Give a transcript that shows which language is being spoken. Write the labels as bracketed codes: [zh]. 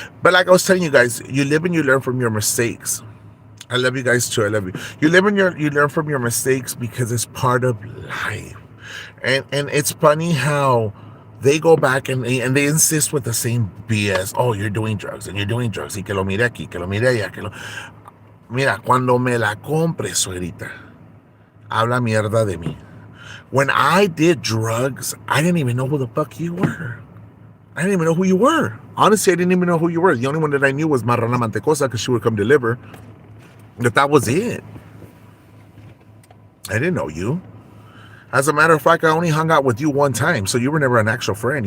[en] But like I was telling you guys, you live and you learn from your mistakes. I love you guys too. I love you. You live and you learn from your mistakes because it's part of life. And it's funny how they go back and they insist with the same BS. Oh, you're doing drugs and you're doing drugs. [es] Y que lo mire aquí, que lo mire allá, que lo... Mira, cuando me la compre, suegrita, habla mierda de mí. [en] When I did drugs, I didn't even know who the fuck you were. I didn't even know who you were. Honestly, I didn't even know who you were. The only one that I knew was Marrana Mantecosa because she would come deliver. That was it. I didn't know you. As a matter of fact, I only hung out with you one time, so you were never an actual friend.